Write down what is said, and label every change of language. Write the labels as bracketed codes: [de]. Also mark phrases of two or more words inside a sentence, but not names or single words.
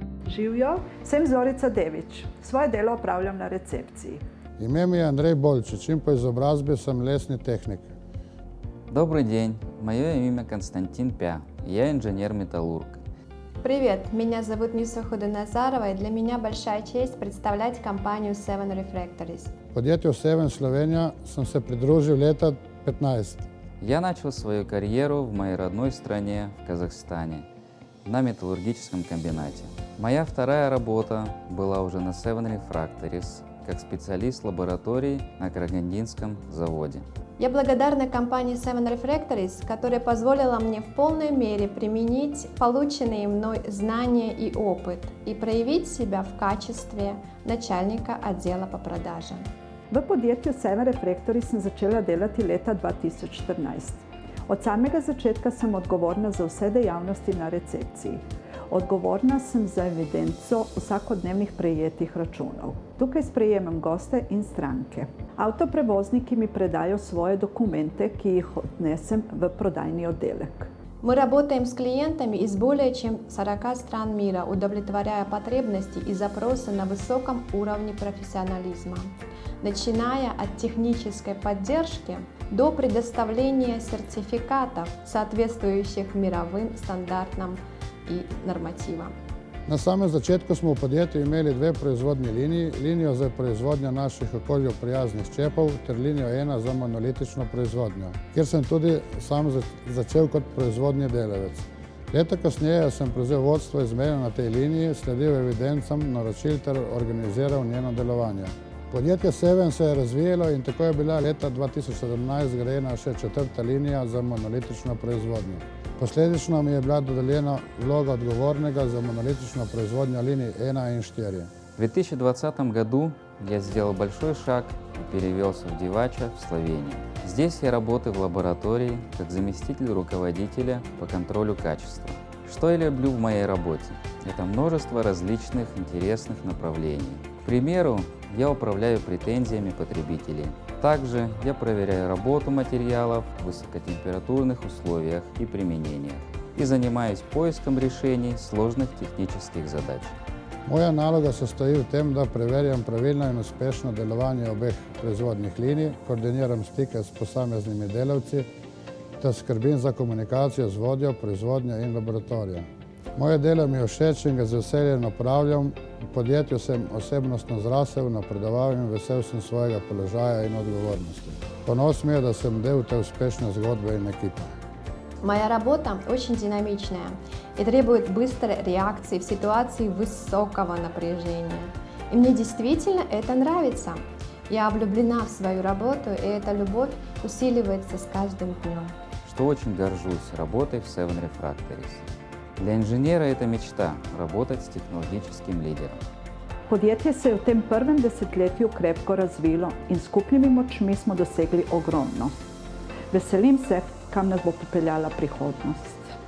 [sl] Živijo, sem Zorica Devič. Svoje delo opravljam na recepciji. Ime mi je Andrej Bolčič in po izobrazbi sem lesni tehnik. [ru] Добрый день, мое имя Константин Пя, я инженер-металлург. Привет, меня зовут Нюса Худоназарова, и для меня большая честь представлять компанию Seven Refractories. [sl] Podjetju Seven Slovenija sem se pridružil leta 15. [ru] Я начал свою карьеру в моей родной стране, в Казахстане, на металлургическом комбинате. Моя вторая работа была уже на Seven Refractories, как специалист лаборатории на Карагандинском заводе. Я благодарна компании Seven Refractories, которая позволила мне в полной мере применить полученные мной знания и опыт и проявить себя в качестве начальника отдела по продажам. [sl] V podjetju Seven Refractories sem začela delati leta 2014. Od samega začetka sem odgovorna za vse dejavnosti na recepciji. Odgovorna sem za evidenco vsakodnevnih prejetih računov. Tukaj sprejemam goste in stranke. Avtoprevozniki mi predajo svoje dokumente, ki jih odnesem v prodajni oddelek. [ru] Мы работаем с клиентами из более чем 40 стран мира, удовлетворяя потребности и запросы на высоком уровне профессионализма, начиная от технической поддержки до предоставления сертификатов, соответствующих мировым стандартам и нормативам. [sl] Na samem začetku smo v podjetju imeli dve proizvodni liniji, linijo za proizvodnjo naših okolju prijaznih čepov ter linijo 1 za monolitično proizvodnjo, kjer sem tudi sam začel kot proizvodni delavec. Leta kasneje sem prevzel vodstvo izmene na tej liniji, sledil evidencam naročil ter organiziral njeno delovanje. Podjetje Seven se je razvijalo in tako je bila leta 2017 zgrajena še 4. linija za monolitično proizvodnjo. Posledično mi je bila dodeljena vloga odgovornega [ru] за монолитичную производню линий 1 и 4. В 2020 году я сделал большой шаг и перевелся в Дивача, в Словению. Здесь я работаю в лаборатории как заместитель руководителя по контролю качества. Что я люблю в моей работе? Это множество различных интересных направлений. К примеру, я управляю претензиями потребителей. Также я проверяю работу материалов в высокотемпературных условиях и применениях и занимаюсь поиском решений sложных технических задач. [sl] Moja naloga se stoji v tem, da preverjam pravilno in uspešno delovanje obeh proizvodnih linij, koordiniram stike s posameznimi delavci ter skrbim za komunikacijo z vodjo proizvodnje in laboratorija. Moje delo mi je všeč in ga z veseljem opravljam. V podjetju sem osebnostno zrasel, napredoval in vesel sem svojega položaja in odgovornosti. Ponos mi je, da sem del te uspešne zgodbe in ekipe. [ru] Моя работа очень динамичная и требует быстрой реакции в ситуации высокого напряжения. И мне действительно это нравится. Я влюблена в свою работу, и эта любовь усиливается с каждым днем. Что очень горжусь работой в Seven Refractories. Для инженера это мечта – работать с технологическим лидером. [sl] Podjetje se je v tem prvem desetletju krepko razvilo in s skupnimi močmi smo dosegli ogromno. Veselim se, kam nas bo popeljala prihodnost.